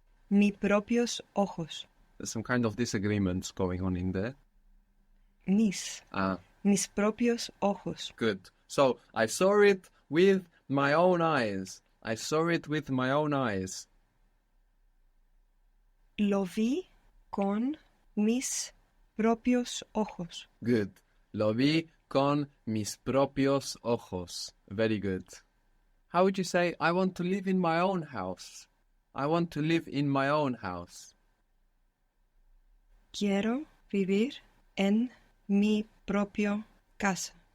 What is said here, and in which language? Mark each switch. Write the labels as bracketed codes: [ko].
[es] Mi propios ojos. [en] There's some kind of disagreements going on in there. [es] Mis. Mis propios ojos. [en] Good. So, I saw it with my own eyes. I saw it with my own eyes. [es] Lo vi con mis propios ojos. [en] Good. [es] Lo vi con mis propios ojos. [en] Very good. How would you say, I want to live in my own house? I want to live in my own house. [es] Quiero vivir en mi propio casa.